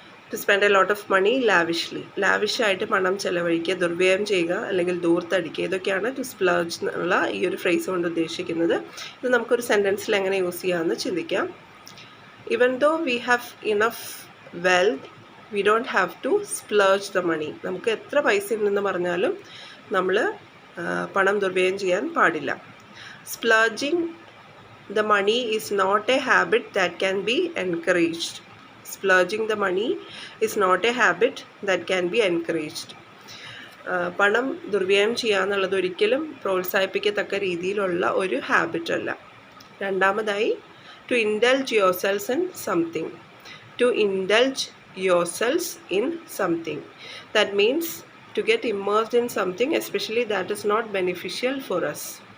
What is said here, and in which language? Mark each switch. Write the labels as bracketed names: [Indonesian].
[English] to spend a lot of money [Malayalam] ലാവിഷായിട്ട് പണം ചെലവഴിക്കുക, ദുർവ്യയം ചെയ്യുക അല്ലെങ്കിൽ ദൂർത്തടിക്കുക, ഇതൊക്കെയാണ് [English] to splurge [Malayalam] എന്നുള്ള ഈ ഒരു ഫ്രേസ് കൊണ്ട് ഉദ്ദേശിക്കുന്നത്. ഇത് നമുക്കൊരു സെൻറ്റൻസിൽ എങ്ങനെ യൂസ് ചെയ്യാമെന്ന് ചിന്തിക്കാം. [English] Even though we have enough wealth, we don't have to splurge the money. [Malayalam] നമുക്ക് എത്ര പൈസ ഉണ്ടെന്ന് പറഞ്ഞാലും നമ്മൾ പണം ദുർവ്യയം ചെയ്യാൻ പാടില്ല. [English] Splurging the money is not a habit that can be encouraged. Splurging the money is not a habit that can be encouraged. [Malayalam] പണം ദുർവ്യയം ചെയ്യാന്നുള്ളത് ഒരിക്കലും പ്രോത്സാഹിപ്പിക്കത്തക്ക രീതിയിലുള്ള ഒരു ഹാബിറ്റ് അല്ല. രണ്ടാമതായി, [English] To indulge yourselves in something. To indulge yourselves in something. That means to get immersed in something especially that is not beneficial for us.